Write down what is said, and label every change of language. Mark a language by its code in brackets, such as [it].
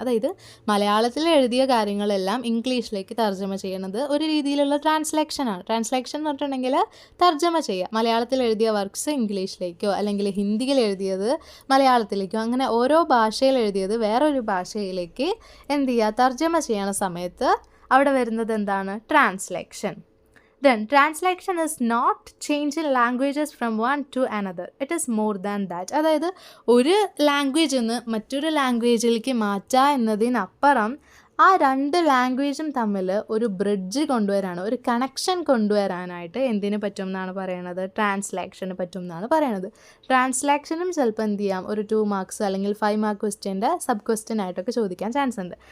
[ml] അതായത് മലയാളത്തിൽ എഴുതിയ കാര്യങ്ങളെല്ലാം ഇംഗ്ലീഷിലേക്ക് തർജ്ജമ ചെയ്യുന്നത് ഒരു രീതിയിലുള്ള ട്രാൻസ്ലാക്ഷനാണ്. ട്രാൻസ്ലാക്ഷൻ എന്ന് പറഞ്ഞിട്ടുണ്ടെങ്കിൽ തർജ്ജമ ചെയ്യുക. മലയാളത്തിൽ എഴുതിയ വർക്ക്സ് ഇംഗ്ലീഷിലേക്കോ അല്ലെങ്കിൽ ഹിന്ദിയിൽ എഴുതിയത് മലയാളത്തിലേക്കോ, അങ്ങനെ ഓരോ ഭാഷയിൽ എഴുതിയത് വേറൊരു ഭാഷയിലേക്ക് എന്ത് ചെയ്യുക, തർജ്ജമ ചെയ്യണ സമയത്ത് അവിടെ വരുന്നത് എന്താണ്? [en] Translation. Then translation is not changing languages from one to another. It is more than that. [ml] അതായത് ഒരു ലാംഗ്വേജിൽ നിന്ന് മറ്റൊരു ലാംഗ്വേജിലേക്ക് മാറ്റുക എന്നതിനപ്പുറം ആ രണ്ട് ലാംഗ്വേജും തമ്മിൽ ഒരു ബ്രിഡ്ജ് കൊണ്ടുവരാണ്, ഒരു കണക്ഷൻ കൊണ്ടുവരാനായിട്ട് എന്തിനു പറ്റും എന്നാണ് പറയണത്? ട്രാൻസ്ലാക്ഷന് പറ്റും എന്നാണ് പറയണത്. ട്രാൻസ്ലാക്ഷനും ചിലപ്പോൾ എന്ത് ചെയ്യാം, ഒരു 2 മാർക്സ് അല്ലെങ്കിൽ 5 മാർക്ക് ക്വസ്റ്റ്യൻ്റെ സബ് ക്വസ്റ്റ്യൻ ആയിട്ടൊക്കെ ചോദിക്കാൻ ചാൻസ് ഉണ്ട്.